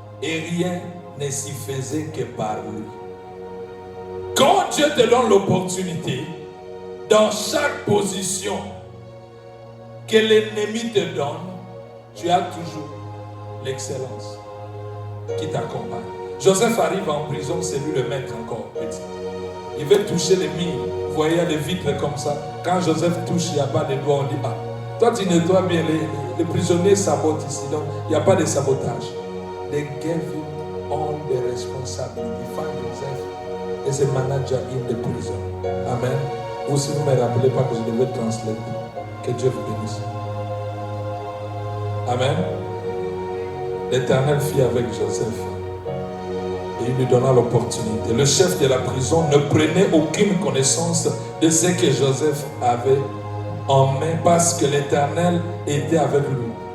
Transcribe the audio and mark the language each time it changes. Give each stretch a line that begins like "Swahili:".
French: Et rien ne s'y faisait que par lui. Quand Dieu te donne l'opportunité, dans chaque position que l'ennemi te donne, tu as toujours l'excellence qui t'accompagne. Joseph arrive en prison, c'est lui le maître encore petit. Il veut toucher les murs. Vous voyez les vitres comme ça. Quand Joseph touche, il n'y a pas de doigts, on dit toi tu nettoies bien, les prisonniers sabotent ici, donc il n'y a pas de sabotage.
English: They gave him all the responsibility. Find himself as a manager in the prison. Amen.
French: Vous, si vous ne me rappelez pas que je devais translater, que Dieu vous bénisse. Amen. L'Éternel fit avec Joseph et il lui donna l'opportunité. Le chef de la prison ne prenait aucune connaissance de ce que Joseph avait en main parce que l'Éternel était avec lui.